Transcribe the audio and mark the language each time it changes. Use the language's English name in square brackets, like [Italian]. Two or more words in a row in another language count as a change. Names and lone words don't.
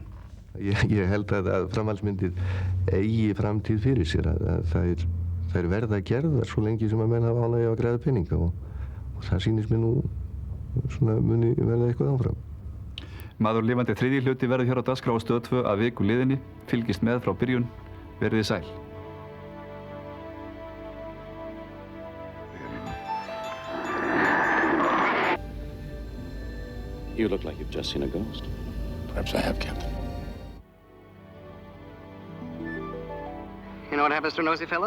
[Icelandic] Ég held að framhaldsmyndir eigi framtíð fyrir sér, að þær verða gerðar svo lengi sem að menn hafa ánægju að græða peninga og það sýnist mér nú svona muni verða eitthvað áfram. Maður lifandi 3. hluti verður hér á dagskrá á Stöð 2 að viku liðinni, fylgist með frá byrjun, verið sæl. [English] You look like you've just seen a ghost. Perhaps I have, Captain. You know what happens to nosy fellows?